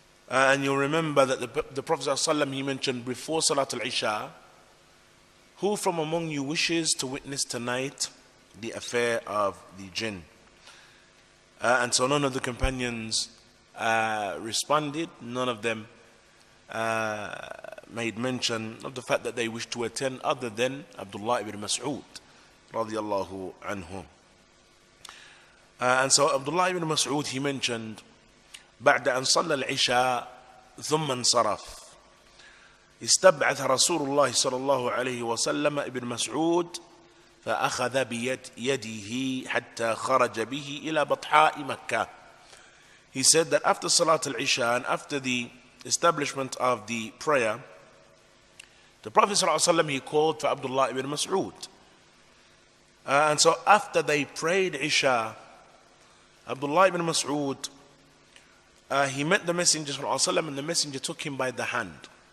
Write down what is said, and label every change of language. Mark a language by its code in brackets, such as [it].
[en] And you'll remember that the Prophet sallallahu alaihi wasallam, he mentioned before Salatul Isha, who from among you wishes to witness tonight the affair of the Jinn? And so none of the companions responded. None of them made mention of the fact that they wished to attend, other than Abdullah ibn Mas'ud radiyallahu anhu. And so Abdullah ibn Mas'ud, he mentioned, [ar] بعد أن صلى العشاء ثم انصرف استبعث رسول الله صلى الله عليه وسلم ابن مسعود فأخذ بيده حتى خرج به إلى بطحاء مكة. [en] He said that after Salat al-Isha and after the establishment of the prayer, the Prophet ﷺ, he called for Abdullah ibn Mas'ud. And so after they prayed Isha, Abdullah ibn Mas'ud, he met the Messenger ﷺ, and the Messenger took him by the hand.